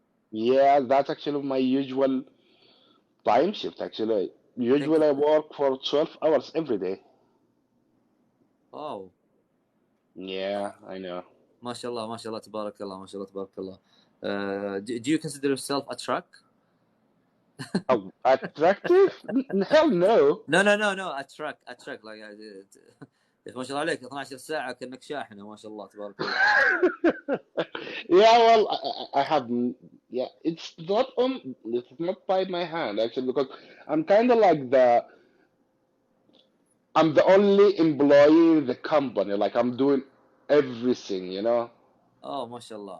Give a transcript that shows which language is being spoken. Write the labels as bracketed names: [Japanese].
[English] Yeah, that's actually my usual time shift, actually. Usually I work for 12 hours every day. Oh. Yeah, I know. MashaAllah, MashaAllah, Tabarakallah, MashaAllah, Tabarakallah. Do you consider yourself a truck? Oh, attractive? Hell no. No, a truck like [Arabic] يا اخي ما شاء الله عليك 12 ساعة كأنك شاحنة ما شاء الله تبارك الله. [English] Yeah, well, I have, yeah, it's not by my hand actually because I'm kind of like I'm the only employee in the company. Like I'm doing everything, you know. Oh, MashaAllah.